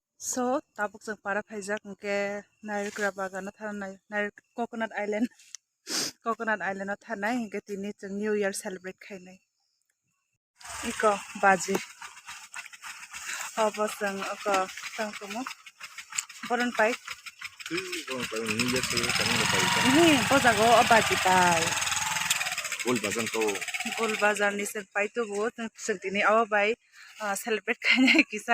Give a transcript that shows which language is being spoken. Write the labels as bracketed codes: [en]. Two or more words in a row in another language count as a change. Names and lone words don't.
[trp] So tabuk jeng para phaijak ke nairkra bagan thanai nair coconut island coconut island thanai ke tini jeng [en] new year celebrate [trp] khainai iko baji obo jeng oko tangtomo boron pai ni bojago abaji pai gol bazar ni sen pai to bo jeng tini awa bai celebrate khainai kisa